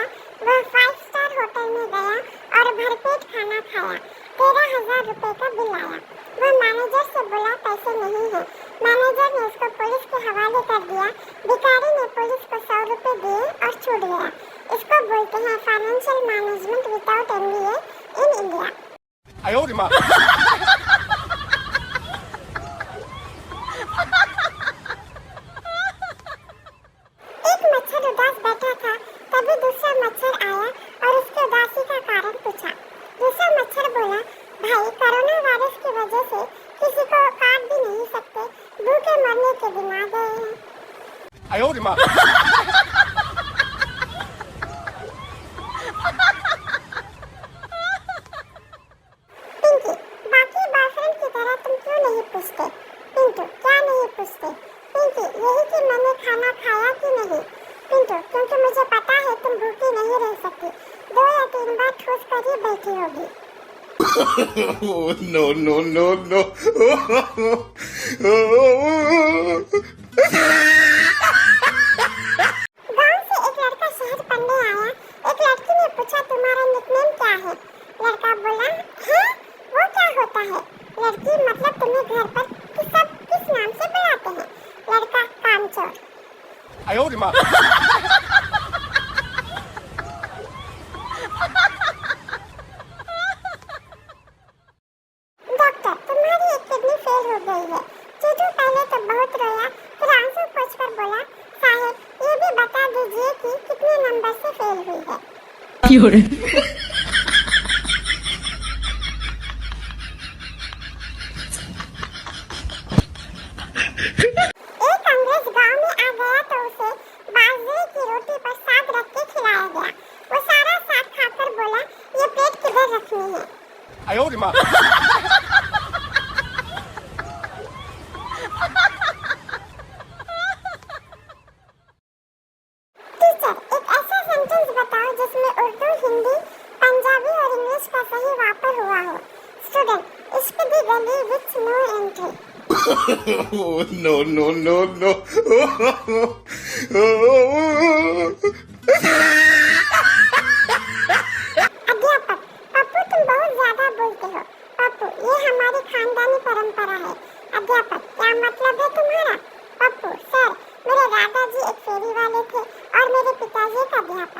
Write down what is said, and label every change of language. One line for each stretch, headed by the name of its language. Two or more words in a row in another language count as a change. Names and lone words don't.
Hindi: वह 5 स्टार होटल में गया और भरपेट खाना खाया। 13,000 रुपए का बिल आया। वह मैनेजर से बोला पैसे नहीं है। मैनेजर ने उसको पुलिस के हवाले कर दिया। भिखारी ने पुलिस को 100 रुपए दिए और छूट गया। इसको बोलते हैं
English: financial management without MBA in India.
Chinese: 哎呦我的妈！
Hindi: एक मच्छर उदास बैठा था। तभी दूसरा मच्छर आया और उसके उदासी का कारण पूछा। दूसरा मच्छर बोला, भाई कोरोना वायरस की वजह से किसी को काट भी नहीं सकते, भूखे मरने के दिन आ गए हैं।
Chinese: 哎呦我的妈！
Hindi: पिंकी, बाकी बॉयफ्रेंड की तरह तुम क्यों नहीं पूछते? पिंटू, क्या नहीं पूछते? पिंकी, यही कि मैंने खाना खाया कि नहीं? पिंटू, क्योंकि मुझे पता है तुम भूखी नहीं रह सकती। 2 या 3 बार ठूस कर ही बैठी होगी।
English: Oh, no, no, no, no.
Hindi: गांव से एक लड़का शहर पढ़ने आया। एक लड़की ने पूछा, तुम्हारा निकनेम क्या है? लड़का बोला, है वो क्या होता है? लड़की, मतलब तुम्हें घर पर सब किस नाम से बुलाते हैं? लड़का, कामचोर।
Chinese: 哎呦我的妈！
Hindi: डॉक्टर, तुम्हारी एक किडनी फेल हो गई है। चूचू पहले तो बहुत रोया, फिर आंसू पोंछकर बोला, साहब ये भी बता दीजिए कि कितने नंबर से फेल हुई है।
Chinese: 有人，
Hindi: एक अंग्रेज गांव में आ गया तो उसे बाजरे की रोटी पर साग रख के खिलाया गया। वो सारा साग खाकर बोला, ये प्लेट किधर रखनी है?
Chinese: 哎呦我的妈！
Hindi: टीचर, एक ऐसा सेंटेंस बताओ जिसमें उर्दू, हिंदी, पंजाबी और इंग्लिश का सही वापर हुआ हो।
Punjabi: स्टूडेंट, ਇਸ਼ਕ ਦੀ ਗਲੀ ਵਿਚ
English: no entry. Oh, no, no, no, no.
Hindi: अध्यापक, पप्पू तुम बहुत ज्यादा बोलते हो। पप्पू, ये हमारी खानदानी परंपरा है। अध्यापक, क्या मतलब है तुम्हारा? पप्पू, सर, मेरे दादाजी एक फेरी वाले थे और मेरे पिताजी एक अध्यापक।